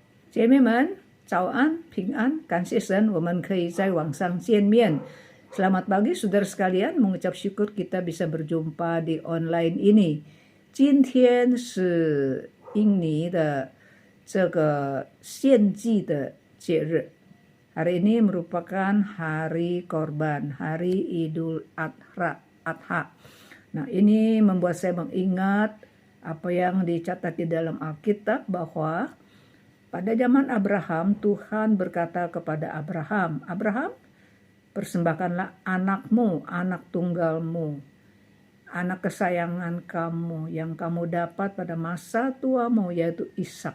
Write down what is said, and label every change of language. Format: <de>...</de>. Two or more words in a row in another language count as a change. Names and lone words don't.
<zh>姐妹们，早安，平安，感谢神，我们可以在网上见面。</zh> <id>Selamat pagi saudara sekalian, mengucap syukur kita bisa berjumpa di online ini.</id> <zh>今天是印尼的这个献祭的节日.</zh> <id>Hari ini merupakan hari korban, hari Idul Adha. Nah, ini membuat saya mengingat apa yang dicatat di dalam Alkitab bahwa pada zaman Abraham, Tuhan berkata kepada Abraham, Abraham, persembahkanlah anakmu, anak tunggalmu, anak kesayangan kamu yang kamu dapat pada masa tuamu, yaitu Ishak.</id>